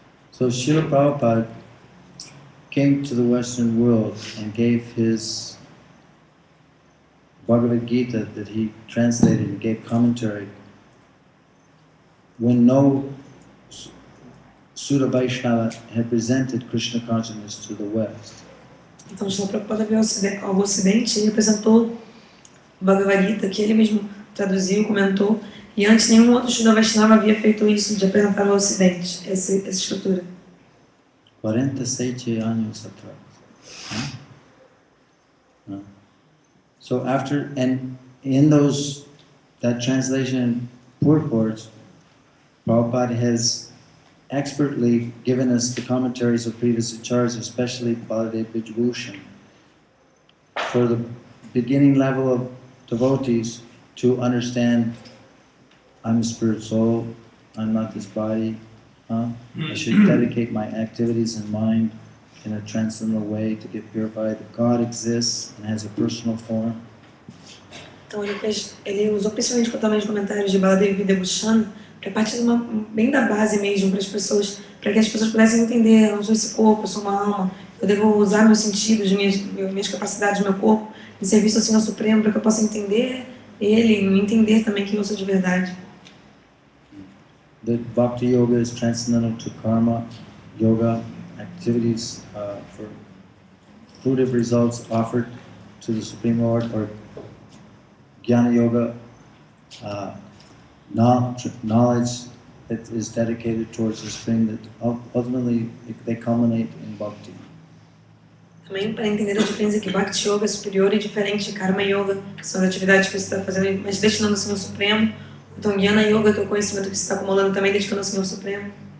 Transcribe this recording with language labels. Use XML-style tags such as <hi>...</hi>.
<en>So Srila Prabhupada came to the Western world and gave his Bhagavad Gita that he translated and gave commentary when no Sudha Vaishnava had presented Krishna consciousness to the West.</en> <pt>Então Srila Prabhupada veio ao Ocidente e apresentou o Bhagavad Gita, que ele mesmo traduziu, comentou, e antes nenhum outro Shuddha Vaishnava havia feito isso, de apresentar ao Ocidente essa escritura. 47 anos atrás.</pt> <en>So after, and in that translation and purports, Prabhupada has expertly given us the commentaries of previous acharyas, especially Baladev Vijbhushan, for the beginning level of devotees to understand, I'm a spirit soul, I'm not this body, I should dedicate my activities and mind in a transcendental way to get purified. God exists and has a personal form.</en> <pt>Então ele usou principalmente os comentários de Baladev Vijbhushan para partir bem da base mesmo para que as pessoas pudessem entender, eu não sou esse corpo, eu sou uma alma, eu devo usar meus sentidos, minhas capacidades, meu corpo, em serviço ao Senhor Supremo, para que eu possa entender ele e me entender também quem eu sou de verdade.</pt> <en>The Bhakti Yoga is transcendental to karma, yoga, activities for fruitive results offered to the Supreme Lord, or Jnana Yoga, knowledge that is dedicated towards the Supreme, that ultimately they culminate in Bhakti.</en> <pt>Também para entender a diferença que Bhakti Yoga é superior e diferente de Karma Yoga, que são as atividades que você está fazendo, mas destinando ao Senhor Supremo. Então, Jnana Yoga, que é o conhecimento que você está acumulando, também dedicando ao Senhor Supremo.</pt>